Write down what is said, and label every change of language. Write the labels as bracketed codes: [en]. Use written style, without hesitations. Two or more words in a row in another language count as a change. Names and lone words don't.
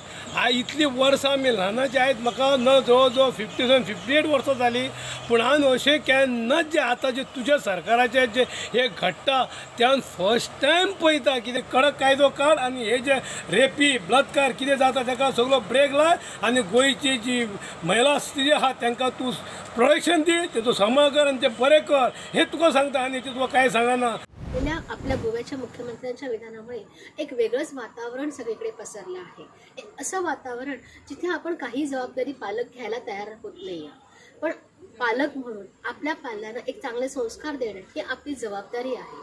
[kok] इतलीं वर्सां आमी ल्हानाचे आयज म्हाका न जवळ जवळ 58 वर्सां जालीं पूण हांवें अशें केन्नाच जे आतां जे तुज्या सरकाराचे जे हे घडटा त्यान [en] first time [kok] पळयता कितें कडक कायदो काड आनी हे जे रेपी बलात्कार कितें जाता ताका सगळो ब्रेक लाय आनी गोंयची जी महिला स्त्री आहा तांकां तूं प्रोटेक्शन दी, तेचो सांबाळ कर आनी ते बरें कर. हे तुका सांगता आनी ते तुका कांय सांगना. [mr] गेल्या आपल्या गोव्याच्या मुख्यमंत्र्यांच्या विधानामुळे एक वेगळंच वातावरण सगळीकडे पसरलं आहे. असं वातावरण जिथे आपण काही जबाबदारी पालक घ्यायला तयार होत नाही. पण पालक म्हणून आपल्या पाल्यांना एक चांगले संस्कार देणं ही आपली जबाबदारी आहे.